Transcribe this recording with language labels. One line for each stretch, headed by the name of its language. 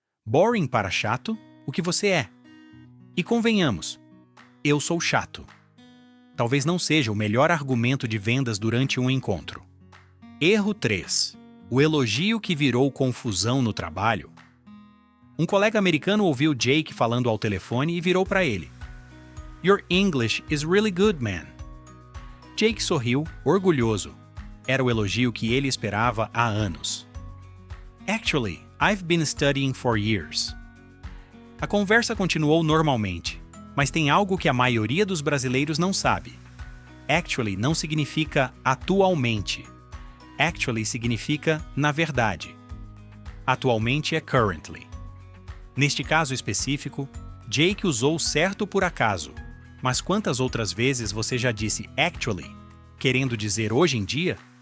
Portuguese: Boring para chato, o que você é. E convenhamos, eu sou chato. Talvez não seja o melhor argumento de vendas durante um encontro. Erro 3. O elogio que virou confusão no trabalho. Um colega americano ouviu Jake falando ao telefone e virou para ele.
English: Your English is really good, man.
Portuguese: Jake sorriu, orgulhoso. Era o elogio que ele esperava há anos.
English: Actually, I've been studying for years.
Portuguese: A conversa continuou normalmente, mas tem algo que a maioria dos brasileiros não sabe. Actually não significa atualmente. Actually significa na verdade. Atualmente é currently. Neste caso específico, Jake usou certo por acaso, mas quantas outras vezes você já disse actually, querendo dizer hoje em dia?